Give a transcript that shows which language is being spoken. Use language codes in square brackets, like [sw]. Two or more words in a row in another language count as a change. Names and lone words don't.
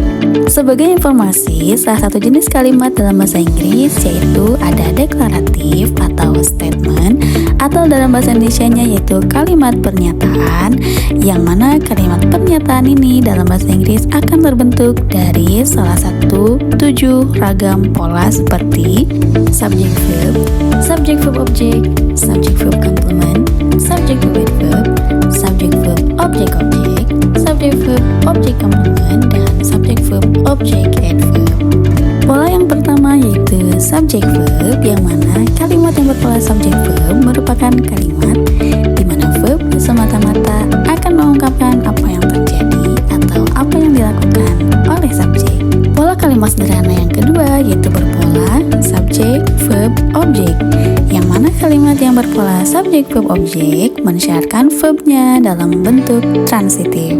[id] Sebagai informasi, salah satu jenis kalimat dalam bahasa Inggris yaitu ada deklaratif atau statement, atau dalam bahasa Indonesianya yaitu kalimat pernyataan, yang mana kalimat pernyataan ini dalam bahasa Inggris akan terbentuk dari salah satu 7 ragam pola seperti [en] subject verb, subject verb object, subject verb complement, subject verb adverb, subject verb object object, subject verb object complement, [id] dan [en] subject verb object adverb. [id] Pola yang pertama yaitu [en] subject verb, [id] yang mana kalimat yang berpola [en] subject verb [id] merupakan kalimat di mana verb semata-mata akan mengungkapkan apa yang terjadi atau apa yang dilakukan oleh subjek. Pola kalimat sederhana yang kedua yaitu berpola [en] subject verb object, [id] yang mana kalimat yang berpola [en] subject verb object [id] mensyaratkan verbnya dalam bentuk transitif.